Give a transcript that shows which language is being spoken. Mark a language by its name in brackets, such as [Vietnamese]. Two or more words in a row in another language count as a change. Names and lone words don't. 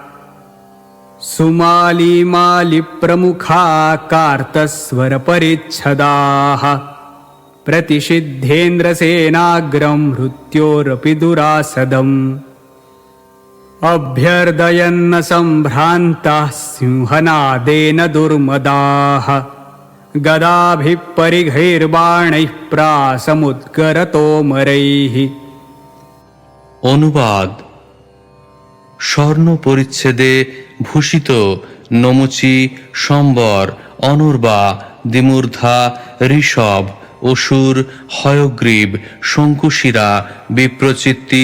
[Sanskrit] सुमालीमालिप्रमुखा कार्तस्वरपरिच्छदाः प्रतिषिद्धेन्द्रसेनाग्रं मृत्योरपि दुरासदम् अभ्यर्दयन्न सम्भ्रान्ताः सिंहनादेन दुर्मदाः गदाभिः परिघैर्बाणैः प्रासमुद्गरतोमरैः। [Bangla] অনুবাদ: স্বর্ণ পরিচ্ছেদে ভূষিত নমুচি, সম্বর, অনর্বা, দ্বিমূর্ধা, ঋষভ, অসুর, হয়গ্রীব, শঙ্কুশিরা, বিপ্রচিত্তি,